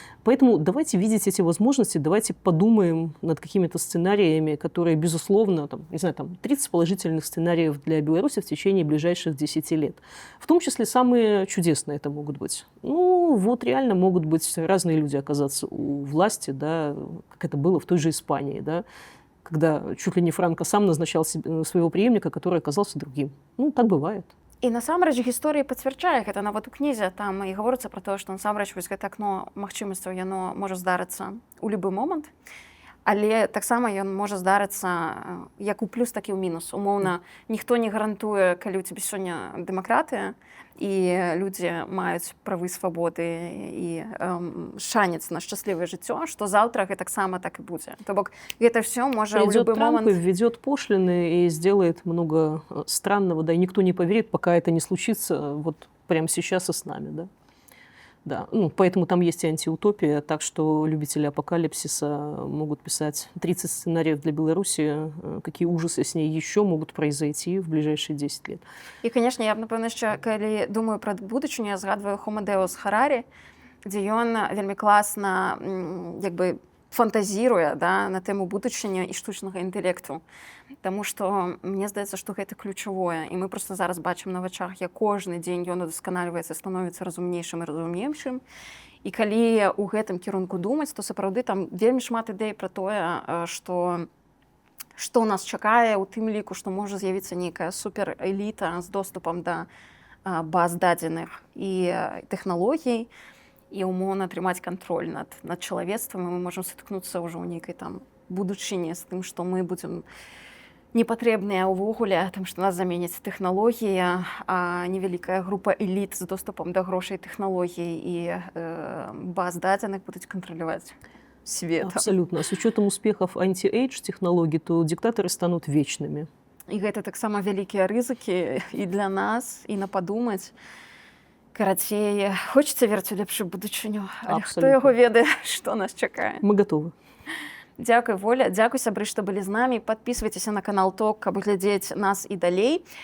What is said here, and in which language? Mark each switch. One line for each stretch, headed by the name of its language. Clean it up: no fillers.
Russian: Поэтому давайте видеть эти возможности, давайте подумаем над какими-то сценариями, которые, безусловно, там, не знаю, там 30 положительных сценариев для Беларуси в течение ближайших 10 лет. В том числе самые чудесные это могут быть. Ну, вот реально могут быть разные люди оказаться у власти, да, как это было в той же Испании, да, когда чуть ли не Франко сам назначал своего преемника, который оказался другим. Ну, так бывает.
Belarusian: І насамрэч гісторыя пацвярджае гэта нават у кнізе там і гаворыцца пра тое, што насамрэч вось гэта акно магчымасцяў яно можа здарыцца ў любы момант, але таксама ён можа здарыцца як у плюс, так і ў мінус. Умоўна, ніхто не гарантуе, калі ў цябе сёння дэмакратыя і людзі маюць правы, свабоды і шанец на шчаслівае жыццё, што заўтра гэтаксама так і будзе. То бок гэта ўсё можа ў
Russian: Придет
Belarusian: любы
Russian: Трамп
Belarusian: момант...
Russian: и введет пошлины и сделает много странного, да, и никто не поверит, пока это не случится вот прямо сейчас и с нами, да. Да, ну, поэтому там есть и антиутопия, так что любители апокалипсиса могут писать 30 сценариев для Беларуси, какие ужасы с ней еще могут произойти в ближайшие 10 лет.
Belarusian: І, канешне, я б, напэўна, яшчэ, калі думаю пра будучыню, я згадваю Homo Deus Харарі, дзе ён вельмі класна як бы фантазіруе, да, на тэму будучыні і штучнага інтэлекту. Таму што мне здаецца, што гэта ключавое. І мы проста зараз бачым на вачах, як кожны дзень ён удасканальваецца, становіцца разумнейшым і разумнейшым. І калі ў гэтым кірунку думаць, то сапраўды там вельмі шмат ідэй пра тое, што нас чакае, у тым ліку, што можа з'явіцца нейкая суперэліта з доступам да баз дадзеных і тэхналогій, і умоўна атрымаць кантроль над чалавецтвам, і мы можам сутыкнуцца ўжо ў нейкай там будучыні з тым, што мы будзем непатрэбныя ўвогуле, тым, што нас заменяць тэхналогія, а невялікая група эліт з доступам да грошай, тэхналогій і баз дадзеных будуць кантраляваць свет.
Russian: Абсолютно. С учетом успехов анти-эйдж технологий, то диктаторы станут вечными.
Belarusian: І гэта таксама вялікія рызыкі і для нас, і на падумаць. Карацей, хочацца верыць у лепшую будучыню, але хто яго ведае, што нас чакае.
Russian: Мы готовы.
Belarusian: Дзякуй, Воля, дзякуй, сябры, што былі з намі. Падпісвайцеся на канал ТОК, каб глядзець нас і далей.